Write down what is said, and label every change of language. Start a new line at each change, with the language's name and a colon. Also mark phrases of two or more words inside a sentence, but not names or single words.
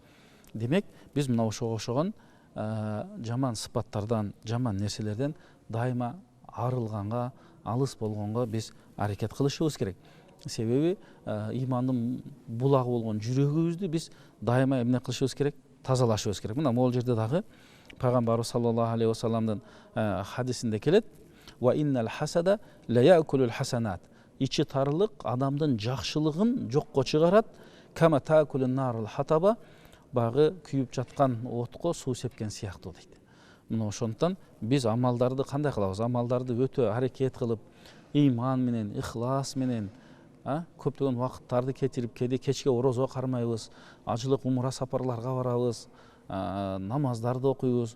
Kyrgyz: Демек, биз мына ошого окшогон жаман сыпаттардан, жаман нерселерден дайыма арылганга, алыс болгонго биз аракет кылышыбыз керек. Себеби имандын булагы болгон жүрөгүбүздү биз дайыма эмне кылышыбыз керек? Тазалашыбыз керек. Мына могул жерде дагы пайгамбарыбыз
Arabic: صلى الله عليه وسلم
Kyrgyz: хадисинде келет:
Arabic: "وإن الحسد ليأكل الحسنات."
Kyrgyz: Ичи тарлык адамдын жакшылыгын жокко чыгарат.
Arabic: "كما تأكل النار الحطب."
Kyrgyz: Багы күйүп жаткан отко суу сепкен сыяктуу дейт. Мына ошондуктан биз амалдарды кандай кылабыз? Амалдарды өтө аракет кылып, ыйман менен, ихлас менен, көптөгөн убакыттарды кетирип, кээде кечке орозо кармайбыз, ажылык умра сапарларга барабыз, намаздарды окуйбуз.